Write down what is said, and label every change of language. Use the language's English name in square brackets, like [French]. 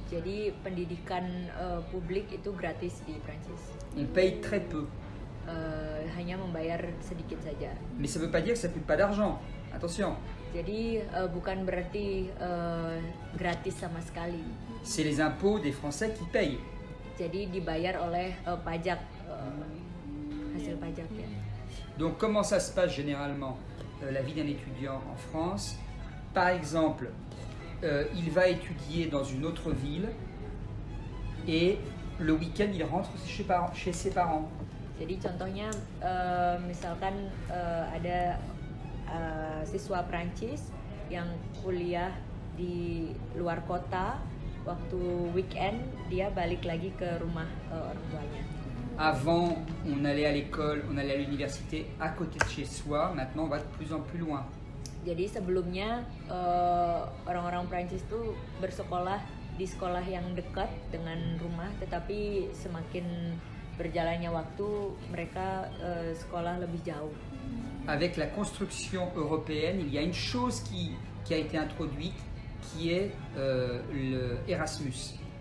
[Indonesian] Jadi pendidikan publik itu gratis di Prancis. [French] On paye très peu. [Indonesian] Hanya membayar sedikit saja. [French] Mais ça ne veut pas dire que ça ne coûte pas d'argent. Attention. [Indonesian] Jadi bukan berarti gratis sama sekali. [French] C'est les impôts des Français qui payent. [Indonesian] Jadi dibayar oleh pajak, hasil pajak ya. [French] Donc comment ça se passe généralement la vie d'un étudiant en France? par exemple, il va étudier dans une autre ville et le week-end il rentre chez ses parents. [Indonesian] Jadi contohnya misalkan ada siswa Prancis yang kuliah di luar kota, waktu weekend dia balik lagi ke rumah orang tuanya. [French] Avant, on allait à l'école, on allait à l'université à côté de chez soi. Maintenant, on va de plus en plus loin. [Indonesian] Jadi sebelumnya orang-orang Prancis tuh bersekolah di sekolah yang dekat dengan rumah, tetapi semakin berjalannya waktu mereka sekolah lebih jauh. [French] Avec la construction européenne, il y a une chose qui a été introduite, qui est le Erasmus.